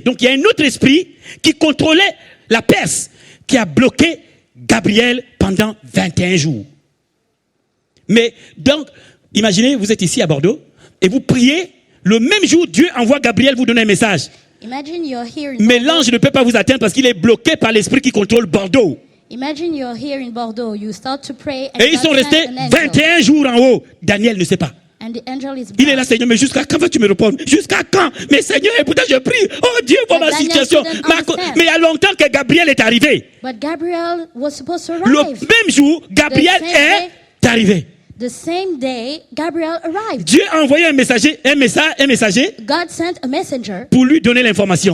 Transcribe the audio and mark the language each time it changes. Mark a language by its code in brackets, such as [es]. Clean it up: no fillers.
[fr] Donc il y a un autre esprit qui contrôlait la Perse, qui a bloqué Gabriel pendant 21 jours. Mais donc, imaginez, vous êtes ici à Bordeaux et vous priez, le même jour, Dieu envoie Gabriel vous donner un message. Mais l'ange ne peut pas vous atteindre parce qu'il est bloqué par l'esprit qui contrôle Bordeaux. [en] Imagine you're here in Bordeaux, you start to pray, and [fr] et ils sont restés 21 jours en haut. Daniel ne sait pas. [en] And the angel is [fr] il est là, Seigneur, mais jusqu'à quand vas-tu me répondre? Jusqu'à quand? Mais Seigneur, et pourtant je prie. Oh Dieu, voilà ma situation. Mais il y a longtemps que Gabriel est arrivé. [en] But Gabriel was supposed to arrive. [fr] Le même jour, Gabriel est arrivé. [en] The same day, Gabriel arrived. [fr] Dieu a envoyé un messager. [en] God sent a messenger [fr] pour lui donner l'information.